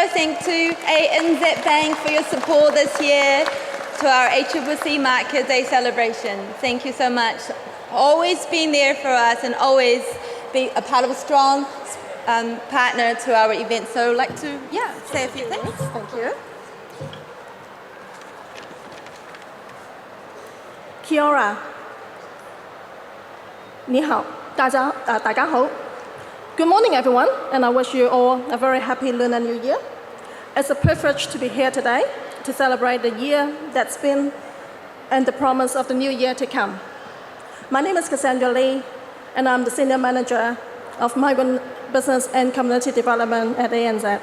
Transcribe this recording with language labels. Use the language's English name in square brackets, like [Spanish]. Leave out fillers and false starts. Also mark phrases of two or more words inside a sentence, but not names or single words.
[English] Thank to ANZ Bank for your support this year to our ACCC Market Day celebration. Thank you so much. Always being there for us and always be a part of a strong partner to our event. So I'd like to, say a few things. Thank you. [Māori] Kia ora. [Chinese] 你好，大家好。 [English] Good morning, everyone, and I wish you all a very happy Lunar New Year. It's a privilege to be here today to celebrate the year that's been and the promise of the new year to come. My name is Cassandra Lee, and I'm the Senior Manager of Migrant Business and Community Development at ANZ.